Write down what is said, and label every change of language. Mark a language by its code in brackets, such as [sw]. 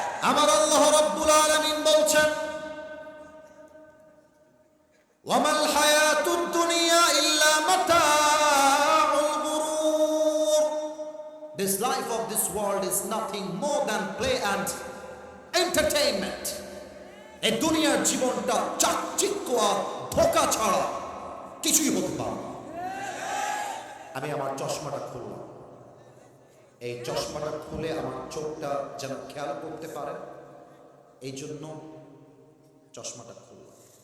[bn] আমার আল্লাহ রাব্বুল আলামিন বলছেন, [ar] ওয়ামাল হায়াতুদ দুনিয়া ইল্লা মাতাউল গুরুর। [en] This life of this world is nothing more than play and entertainment. [bn] এই দুনিয়ার জীবনটা চাকচিক্য আর ধোঁকা ছাড়া কিছুই হতে পারে না। আমি আমার চশমাটা খুললাম, এই চশমাটা খুলে আমার চোখটা যেন খেয়াল করতে পারে, এই জন্য চশমাটা খুললাম।